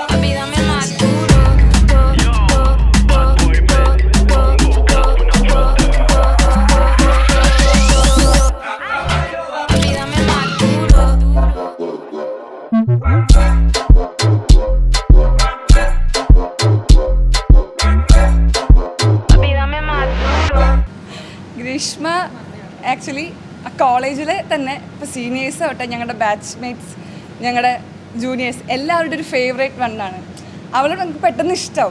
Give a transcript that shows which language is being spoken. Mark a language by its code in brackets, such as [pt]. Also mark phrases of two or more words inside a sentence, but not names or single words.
[es] Papi, dame más duro. Papi, dame más duro. Papi, dame más duro. [ml] ഗ്രീഷ്മ ആക്ച്വലി ആ കോളേജിൽ തന്നെ ഇപ്പോൾ സീനിയേഴ്സ് തൊട്ട് ഞങ്ങളുടെ ബാച്ച്മേറ്റ്സ്, ഞങ്ങളുടെ ജൂനിയേഴ്സ് എല്ലാവരുടെ ഒരു [en] favourite one. [ml] അവളോട് നമുക്ക് പെട്ടെന്ന് ഇഷ്ടമാവും.